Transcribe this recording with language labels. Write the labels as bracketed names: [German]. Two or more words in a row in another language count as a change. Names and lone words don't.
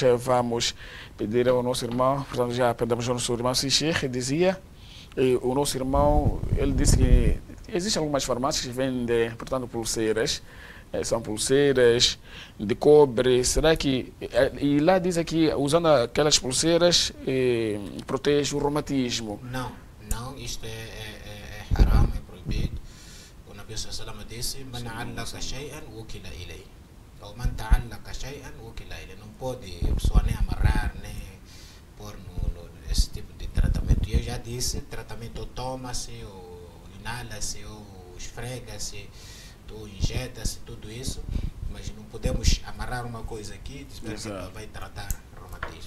[Portuguese] Vamos pedir ao nosso irmão, portanto, já pedimos ao nosso irmão Sheikh, dizia, o nosso irmão, ele disse que existem algumas farmácias que vendem, portanto, pulseiras, são pulseiras de cobre. Será que, e lá diz aqui, usando aquelas pulseiras, protege o reumatismo? Não, isto é haram, é proibido. O [Arabic] نبي صلى الله عليه [Portuguese] disse: [Arabic] "من علق شيئا وكل إليه." Ou من تعلق شيئا وكل إليه. [Portuguese] Não pode a pessoa nem amarrar, nem pôr esse tipo de tratamento. E eu já disse, tratamento toma-se, ou inala-se, ou esfrega-se, ou injeta-se, tudo isso. Mas não podemos amarrar uma coisa aqui e dizer que vai tratar reumatismo.